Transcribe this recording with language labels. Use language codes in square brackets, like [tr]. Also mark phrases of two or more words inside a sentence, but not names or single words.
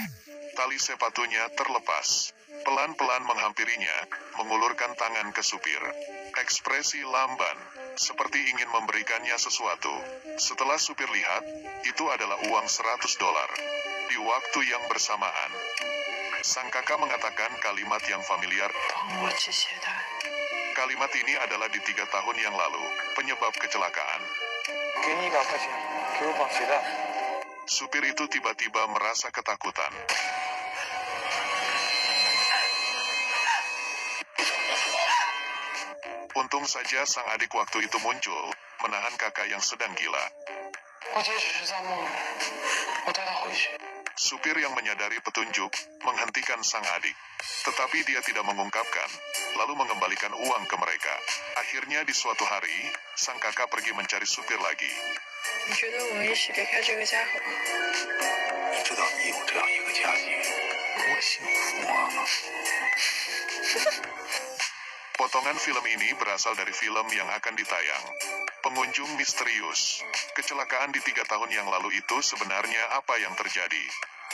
[id] Tali sepatunya terlepas. Pelan-pelan menghampirinya, mengulurkan tangan ke supir. Ekspresi lamban, seperti ingin memberikannya sesuatu. Setelah supir lihat, itu adalah uang $100. Di waktu yang bersamaan, sang kakak mengatakan kalimat yang familiar. [zh] 帮我系鞋带。 [id] Kalimat ini adalah di 3 tahun yang lalu, penyebab kecelakaan. [zh] 给你100块钱，给我绑鞋带。 [id] Supir itu tiba-tiba merasa ketakutan. Untung saja sang adik waktu itu muncul, menahan kakak yang sedang gila. [zh] 我姐只是在梦里，我带她回去。 [id] Supir yang menyadari petunjuk, menghentikan sang adik. Tetapi dia tidak mengungkapkan, lalu mengembalikan uang ke mereka. Akhirnya di suatu hari, sang kakak pergi mencari supir lagi. [zh] 你觉得我们一起离开这个家好吗？你知道你有这样一个家庭，多幸福啊！ [id] Potongan film ini berasal dari film yang akan ditayang. Pengunjung misterius. Kecelakaan di 3 tahun yang lalu itu sebenarnya apa yang terjadi?